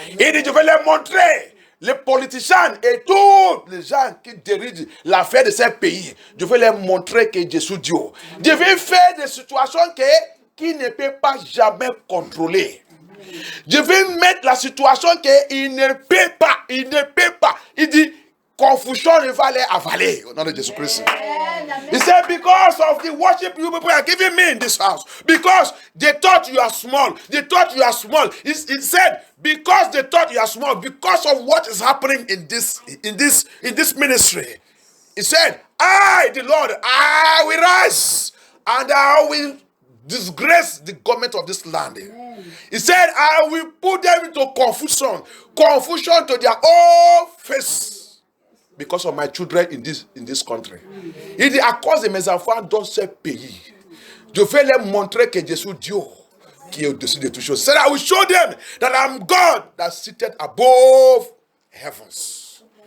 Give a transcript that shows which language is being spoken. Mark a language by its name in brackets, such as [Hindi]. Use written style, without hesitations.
[French] Il dit, je vais les montrer. Les politiciens et tous les gens qui dirigent l'affaire de ce pays, je vais leur montrer que Jésus est Dieu. Je vais faire des situations qui ne peut pas jamais contrôler. Je vais mettre la situation qu'il ne peut pas, Il dit, confusion ne va les avaler au nom de Jésus-Christ. [English] He said, because of the worship you people are giving me in this house, because they thought you are small, He said, because they thought you are small, because of what is happening in this ministry. He said, I, the Lord, I will rise and I will disgrace the government of this land. He said, I will put them into confusion to their own face. Because of my children in this country. [French] Il dit, à cause de mes enfants dans ce pays, je vais leur montrer que je suis Dieu qui est au-dessus de toutes choses. [English] So I will show them that I'm God that seated above heavens.